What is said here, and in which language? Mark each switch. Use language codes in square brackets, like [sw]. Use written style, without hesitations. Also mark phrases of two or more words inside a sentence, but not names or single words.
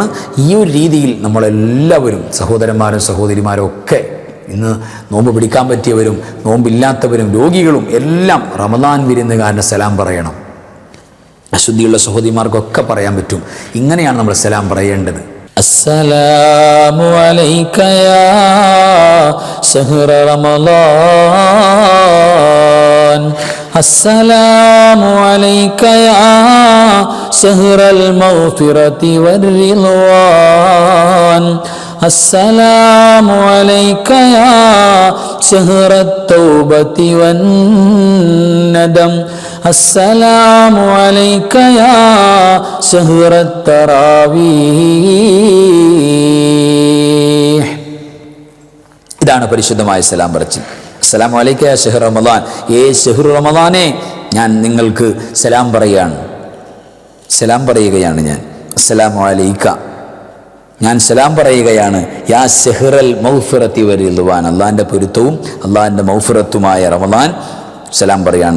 [ml] ഈ ഒരു രീതിയിൽ നമ്മളെല്ലാവരും, സഹോദരന്മാരും സഹോദരിമാരും ഒക്കെ, ഇന്ന് നോമ്പ് പിടിക്കാൻ പറ്റിയവരും നോമ്പില്ലാത്തവരും രോഗികളും എല്ലാം റമദാൻ വിരുന്നുകാരൻ്റെ സലാം പറയണം. അശുദ്ധിയുള്ള സഹോദരിമാർക്കൊക്കെ പറയാൻ പറ്റും. ഇങ്ങനെയാണ് നമ്മൾ സലാം പറയേണ്ടത്. [ar] السلام عليك يا شهر رمضان السلام عليك يا شهر المغفرة والرضوان السلام عليك يا شهر التوبة والندم السلام عليك يا شهر التراويح. [ml] ഇതാണ് പരിശുദ്ധമായ സലാം പറച്ചിൽ. [ar] السلام عليك يا شهر رمضان, [ml] ഏ [ar] شهر رمضان [ml] ഞാൻ നിങ്ങൾക്ക് സലാം പറയുകയാണ് ഞാൻ. [ar] السلام عليك, [ml] ഞാൻ സലാം പറയുകയാണ്. [ar] يا شهر المغفرة والرضوان, [ml] അള്ളാഹിൻ്റെ പൊരുത്തവും അള്ളാഹിൻ്റെ മഗ്ഫിറത്തുമായ റമളാൻ സലാം പറയാണ്.